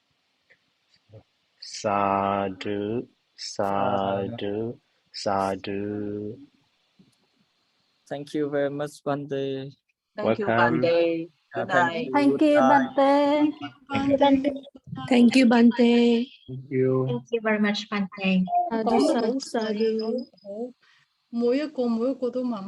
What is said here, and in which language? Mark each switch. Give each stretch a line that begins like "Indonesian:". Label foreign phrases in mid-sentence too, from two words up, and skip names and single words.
Pali: Sadhu, sadhu, sadhu.
English: Thank you very much, Bante. Thank you, Welcome. Bante. Good Thank night. you. Thank Good you, night. Bante. Thank you, Bante. Thank you. Thank you very much, Bante.
Pali: Sadhu, sadhu, sadhu. mỗi cô tôi mà